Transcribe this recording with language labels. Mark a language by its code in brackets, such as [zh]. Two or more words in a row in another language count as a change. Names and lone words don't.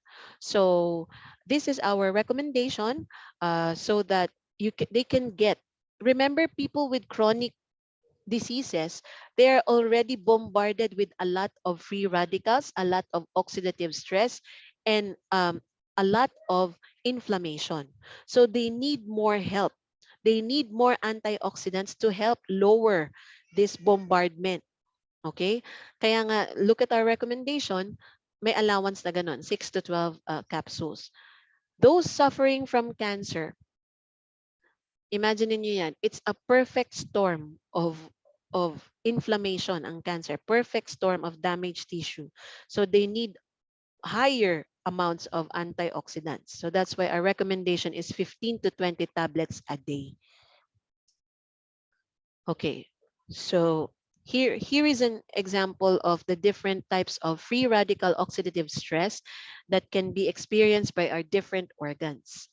[en] So this is our recommendation so that they can get, remember people with chronic diseases, they are already bombarded with a lot of free radicals, a lot of oxidative stress, and a lot of inflammation. So they need more help. They need more antioxidants to help lower this bombardment. [tl] Okay? Kaya nga, [en] look at our recommendation, [tl] may allowance na ganun, [en] 6 to 12 capsules. Those suffering from cancer, imagine [tl] niyo yan, [en] it's a perfect storm of inflammation ang cancer, perfect storm of damaged tissue. So they need higher amounts of antioxidants. So that's why our recommendation is 15 to 20 tablets a day. Okay, so here is an example of the different types of free radical oxidative stress that can be experienced by our different organs.